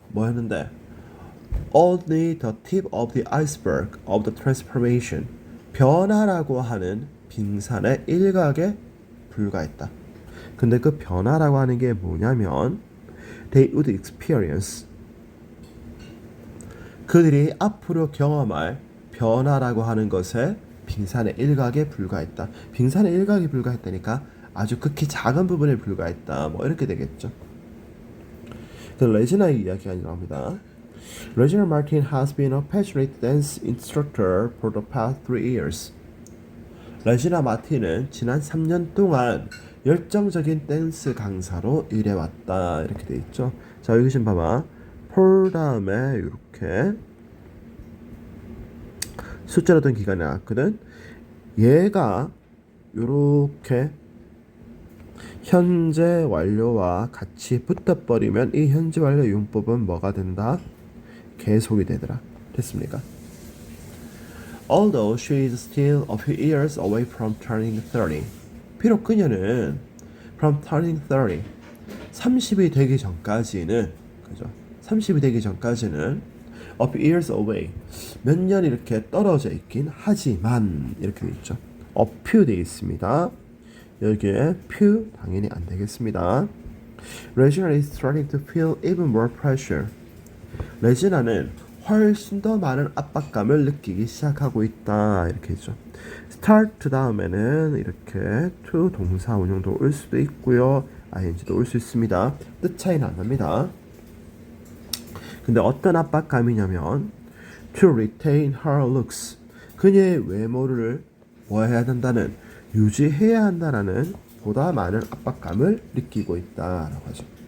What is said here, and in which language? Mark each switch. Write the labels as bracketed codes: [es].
[ko] 뭐였는데 [en] only the tip of the iceberg of the transformation, [ko] 변화라고 하는 빙산의 일각에 불과했다. 근데 그 변화라고 하는 게 뭐냐면 [en] they would experience, [ko] 그들이 앞으로 경험할 변화라고 하는 것에 빙산의 일각에 불과했다. 빙산의 일각에 불과했다니까 아주 극히 작은 부분에 불과했다. 뭐 이렇게 되겠죠. 그 레지나의 이야기가 나옵니다. [en] Regina Martin has been a passionate dance instructor for the past 3 years. [ko] 레지나 마틴은 지난 3년 동안 열정적인 댄스 강사로 일해왔다. 이렇게 돼 있죠. 자, 여기 좀 봐봐. for 다음에 이렇게 숫자로 된 기간이 나왔거든. 얘가 이렇게 현재 완료와 같이 붙어버리면 이 현재 완료 용법은 뭐가 된다? 계속이 되더라. 됐습니까? [en] Although she is still a few years away from turning 30. [ko] 비록 그녀는 [en] from turning 30, [ko] 30이 되기 전까지는, 그죠? 30이 되기 전까지는 [en] a few years away, [ko] 몇 년 이렇게 떨어져 있긴 하지만 이렇게 돼 있죠. a few 돼 있습니다. 여기에 few 당연히 안 되겠습니다. [en] Regina is starting to feel even more pressure. [ko] 레지나는 훨씬 더 많은 압박감을 느끼기 시작하고 있다. 이렇게 했죠. start 다음에는 이렇게 to 동사 원형도 올 수도 있고요. ing도 올 수 있습니다. 뜻 차이는 안 납니다. 근데 어떤 압박감이냐면 [en] to retain her looks, [ko] 그녀의 외모를 뭐 해야 된다는, 유지해야 한다라는 보다 많은 압박감을 느끼고 있다라고 하죠.